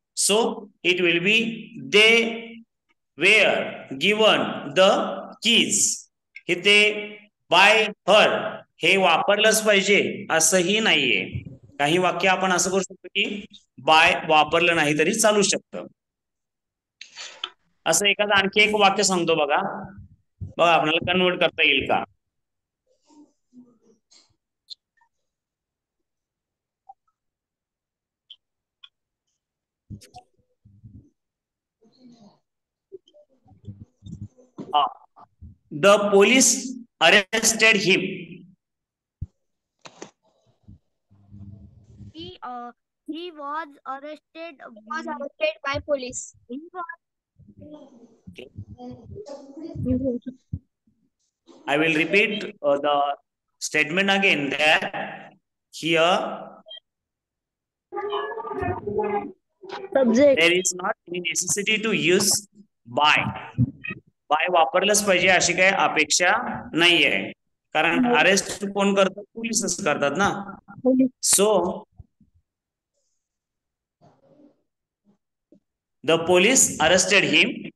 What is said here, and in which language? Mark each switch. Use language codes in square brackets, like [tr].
[en] So it will be they were given the keys. [mr] इथे bye हर हे वापरलंच पाहिजे असंही नाहीये. काही वाक्य आपण असं करू शकतो की बाय वापरलं नाही तरी चालू शकतं. असं एखादं आणखी एक वाक्य सांगतो बघा आपल्याला कन्वर्ट करता येईल का? [en] The police arrested him. He was arrested by police. I will repeat the statement again. That here there is not any necessity to use by. [mr] Bye वापरलंच पाहिजे अशी काही अपेक्षा नाहीये, कारण अरेस्ट कोण करतात? पोलीसच करतात ना. [en] So the police arrested him.